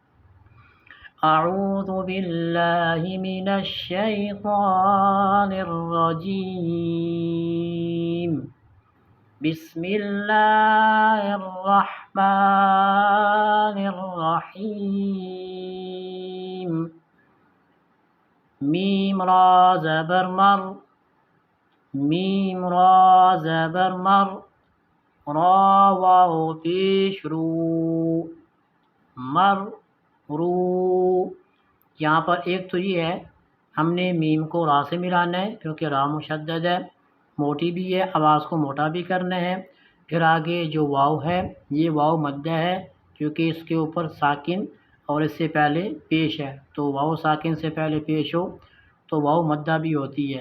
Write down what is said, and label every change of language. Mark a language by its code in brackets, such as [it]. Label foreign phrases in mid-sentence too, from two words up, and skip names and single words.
[ar] اعوذ باللہ من الشیطان الرجیم، بسم اللہ الرحمن الرحیم۔ [ur] میم را زبر مر، میم را زبر مر، را واو پیش رو، مر رو۔ یہاں پر ایک تو یہ ہے ہم نے میم کو را سے ملانا ہے کیونکہ را مشدد ہے، موٹی بھی ہے، آواز کو موٹا بھی کرنا ہے۔ پھر آگے جو واو ہے یہ واو مدہ ہے کیونکہ اس کے اوپر ساکن اور اس سے پہلے پیش ہے، تو واو ساکن سے پہلے پیش ہو تو واو مدہ بھی ہوتی ہے۔